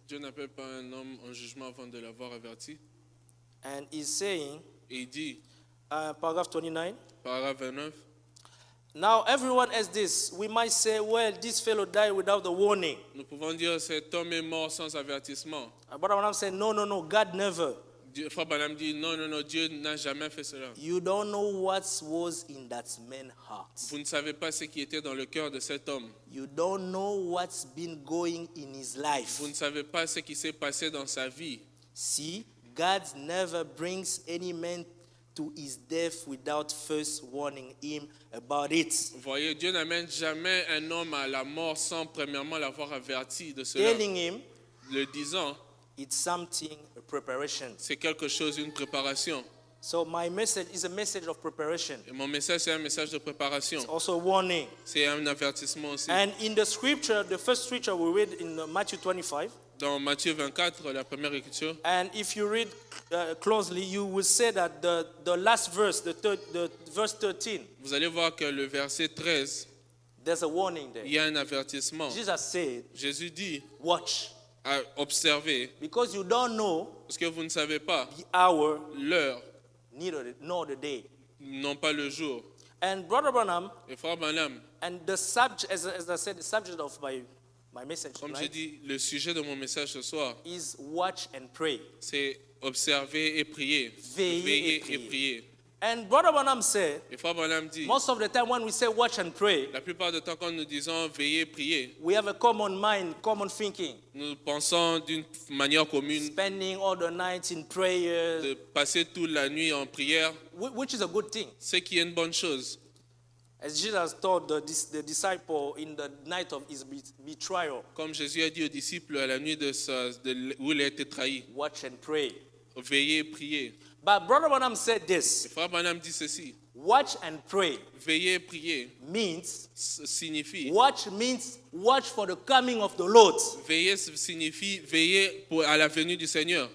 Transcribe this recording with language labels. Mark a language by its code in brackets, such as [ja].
[fr] Dieu n'appelle pas un homme en jugement avant de l'avoir averti. [en] And he's saying, [fr] Et il dit, [en] paragraph 29, [fr] paragraphe 29, [en] now everyone has this. We might say, well, this fellow died without the warning. [fr] nous pouvons dire cet homme est mort sans avertissement. [en] But I'm saying, no, God never. [fr] Frère Branham dit, non, Dieu n'a jamais fait cela. [en] You don't know what was in that man's heart. [fr] Vous ne savez pas ce qui était dans le cœur de cet homme. [en] You don't know what's been going in his life. [fr] Vous ne savez pas ce qui s'est passé dans sa vie. [en] See, God never brings any man to his death without first warning him about it. [fr] Vous voyez, Dieu n'amène jamais un homme à la mort sans premièrement l'avoir averti de cela. [en] Telling him [fr] Le disant, [en] it's something, a preparation. [fr] c'est quelque chose, une préparation. [en] So my message is a message of preparation. [fr] Et mon message, c'est un message de préparation. [en] It's also a warning. [fr] C'est un avertissement aussi. [en] And in the scripture, the first scripture we read in Matthew 25, [fr] Dans Matthieu 24, la première écriture, [en] and if you read closely, you will say that the last verse, the verse 13, [fr] vous allez voir que le verset 13, [en] there's a warning there. [fr] il y a un avertissement. [en] Jesus said, [fr] Jésus dit, [en] watch, [fr] observez, [en] because you don't know [fr] parce que vous ne savez pas [en] the hour, [fr] l'heure, [en] neither nor the day. [fr] non pas le jour. [en] And Brother Branham, [fr] Et frère Branham, [en] and the subject, as I said, the subject of my message [fr] comme j'ai [en] tonight [fr] dit, le sujet de mon message ce soir, [en] is watch and pray. [fr] c'est observer et prier. Veiller Veiller et et prier. prier. [en] And Brother Branham said, [fr] Et frère Branham dit, [en] most of the time when we say watch and pray, [fr] la plupart du temps quand nous disons veiller et prier, [en] we have a common mind, common thinking, [fr] nous pensons d'une manière commune [en] spending all the night in prayer, [fr] de passer toute la nuit en prière, [en] which is a good thing. [fr] ce qui est une bonne chose. [en] As Jesus told the disciple in the night of his betrayal, [fr] Comme Jésus a dit aux disciples à la nuit où il a été trahi, [en] watch and pray. [fr] veiller et prier. [en] But Brother Branham said [fr] Et [en] this, [fr] frère Branham dit ceci, [en] watch and pray [fr] veiller et prier [en] means, [fr] signifie, [en] watch means watch for the coming of the Lord, [fr] veiller signifie veiller à la venue du Seigneur